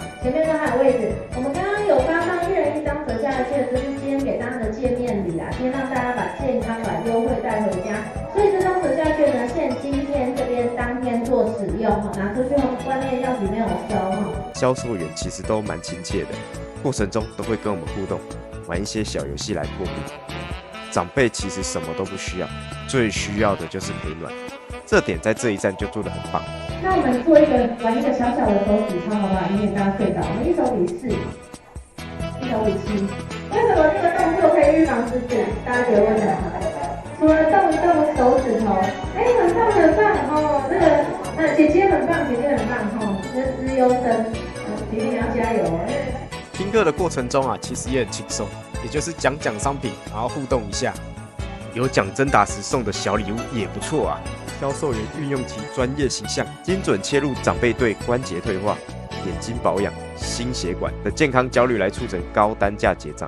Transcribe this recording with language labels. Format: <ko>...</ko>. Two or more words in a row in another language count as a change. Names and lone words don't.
<zh>前面都還有位置，我們剛剛有發放1人1張折價的券，這是今天給大家的見面禮啦，先讓大家把健康版優惠帶回家。所以這張折價券呢，限今天這邊當天做使用哈，拿出去後外面藥局沒有收哈。銷售員其實都蠻親切的，過程中都會跟我們互動，玩一些小遊戲來破冰。長輩其實什麼都不需要，最需要的就是陪暖，這點在這一站就做得很棒。那我們玩一個小小的手指操好不好？以免大家睡着。我們1手比4，1手比7。為什麼這個動作可以預防失智？大家覺得為什麼？除了動一動手指頭，很棒很棒哦。姐姐很棒，姐姐很棒哦。這是資優生，姐姐你要加油哦。聽課的過程中啊，其實也很輕鬆，也就是講商品，然後互動一下。有獎徵答時送的小禮物也不錯啊。銷售員運用其專業形象，精準切入長輩對關節退化、眼睛保養、心血管的健康焦慮，來促成高單價結賬。</zh>